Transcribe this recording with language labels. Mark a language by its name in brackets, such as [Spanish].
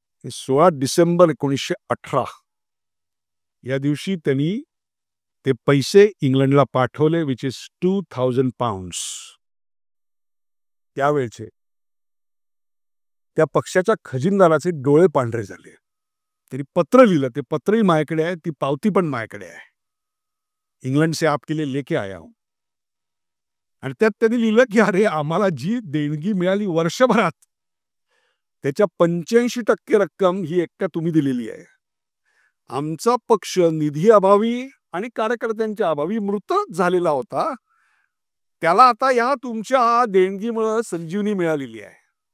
[Marathi] 16 डिसेंबर 1918 या दिवशी त्यांनी ते पैसे इंग्लंडला पाठवले, [English] Which is 2000 pounds. [Marathi] त्यावेळचे त्या पक्षाच्या खजिनदाराचे डोळे पांढरे झाले. त्यांनी पत्र लिहिलं, ते पत्रही माझ्याकडे आहे, ती पावती पण माझ्याकडे आहे. [Hindi] इंग्लंड से आपके लिए लेके आया हूं. [Marathi] आणि त्यात त्यांनी लिहिलं की अरे आम्हाला जी देणगी मिळाली वर्षभरात त्याच्या 85% रक्कम ही एकट्या तुम्ही दिलेली आहे. आमचा पक्ष निधी अभावी आणि कार्यकर्त्यांच्या अभावी मृतच झालेला होता, त्याला आता या तुमच्या देणगीमुळे संजीवनी मिळालेली आहे.